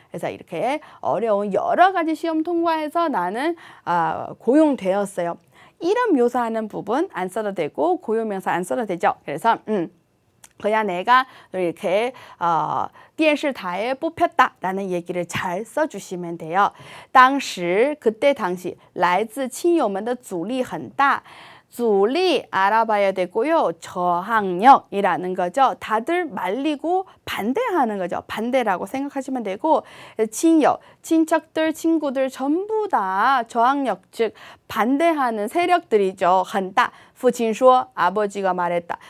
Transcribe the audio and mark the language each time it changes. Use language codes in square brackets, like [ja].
[ko] 그래서 이렇게 어려운 여러 가지 시험 통과해서 나는 고용되었어요. 이런 묘사하는 부분 안 써도 되고 고유명사 안 써도 되죠. 그래서 그냥 내가 이렇게 电视台에 뽑혔다라는 얘기를 잘 써주시면 돼요. [zh] 当时 [ko] 그때 당시 [zh] 来自亲友们的阻力很大. [ko] 阻力 알아봐야 되고요. 저항력이라는 거죠. 다들 말리고 반대하는 거죠. 반대라고 생각하시면 되고 친友, 친척들, 친구들 전부 다 저항력, 즉 반대하는 세력들이죠. [zh] 很大. 父亲说, [ko] 아버지가 말했다.